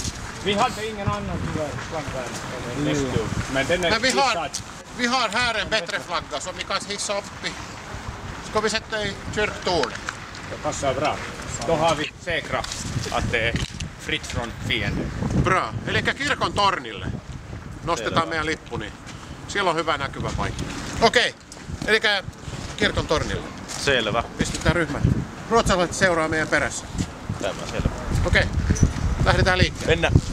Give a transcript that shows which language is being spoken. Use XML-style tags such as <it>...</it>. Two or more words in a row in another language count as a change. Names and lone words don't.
<sv>Vi hade ingen annan flagga än Nestor. Men vi har här en bättre flagga som vi kan hissa upp i. Ska vi sätta i kyrktornet? Det passar bra. Då har vi säkrat att det är fritt från fienden. Bra.</sv> <fi>Eli kirkon tornille nostetaan meidän lippu, niin siellä on hyvä näkyvä paikka. Okei. Eli kirkon tornille. Selvä. Pistetään ryhmät. Ruotsalaiset seuraa meidän perässä. Tämä selvä. Okei. Lähdetään liikkeelle. Mennään.</fi>